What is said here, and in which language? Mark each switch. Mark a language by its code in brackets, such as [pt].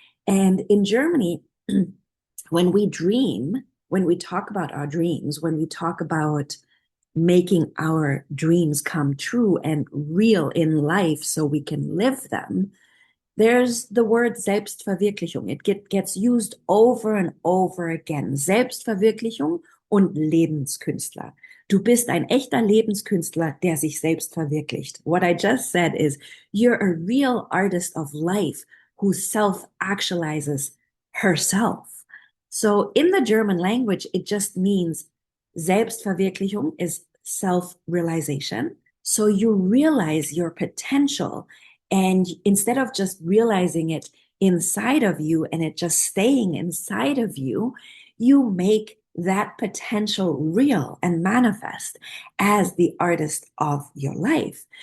[en] And in Germany, when we dream, when we talk about our dreams, when we talk about making our dreams come true and real in life so we can live them, there's the word Selbstverwirklichung. It gets used over and over again. [de] Selbstverwirklichung und Lebenskünstler. Du bist ein echter Lebenskünstler, der sich selbst verwirklicht. [en] What I just said is, you're a real artist of life who self-actualizes herself. So in the German language, it just means Selbstverwirklichung is self-realization. So you realize your potential, and instead of just realizing it inside of you and it just staying inside of you, you make that potential real and manifest as the artist of your life.